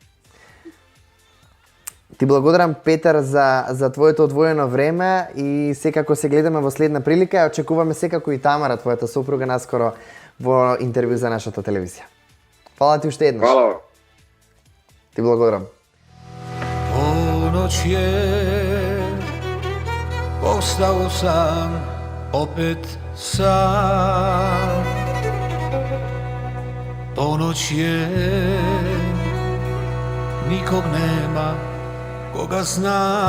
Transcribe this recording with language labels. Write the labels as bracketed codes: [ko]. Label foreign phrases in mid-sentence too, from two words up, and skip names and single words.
[mk] Ти благодарам, Петар, за твоето одвоено време и секако се гледаме во следна прилика. Очекуваме секако и Тамара, твојата сопруга, наскоро во интервју за нашата телевизија. Фала ти уште еднаш. [sr] Hvala vam. [mk] Ти благодарам. [sr] Ponoć je, ostao sam opet sam. Ponoć je, nikog nema koga zna.